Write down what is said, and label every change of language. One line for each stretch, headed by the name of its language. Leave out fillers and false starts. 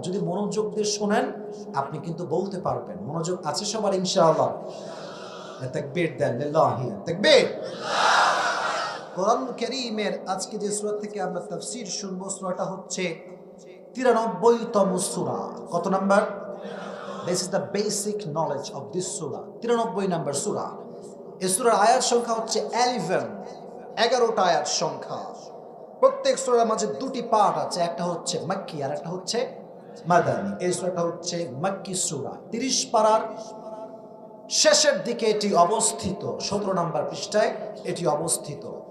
Bangla: যদি মনোযোগ দিয়ে শোনেন আপনি কিন্তু বলতে পারবেন। মনোযোগ আছে সবার ইনশাআল্লাহ? তাকবীর দেন, লিল্লাহি তাকবীর। কোরআন কারীমের আজকে যে সূরা থেকে আমরা তাফসীর শুনবো, সূরাটা হচ্ছে 93তম সূরা। কত number?
English: This is the basic knowledge of this surah.
Bangla: 93 number সূরা। এই সূরার আয়াত সংখ্যা হচ্ছে 11টা আয়াত সংখ্যা। প্রত্যেক সূরার মাঝে 2টি পার্ট আছে, একটা হচ্ছে মাক্কি আর একটা হচ্ছে মাদানী। এই সূরাটা হচ্ছে মাক্কি সূরা, 30 পারার শেষের দিকে এটি অবস্থিত, 17 নাম্বার পৃষ্ঠায় এটি অবস্থিত।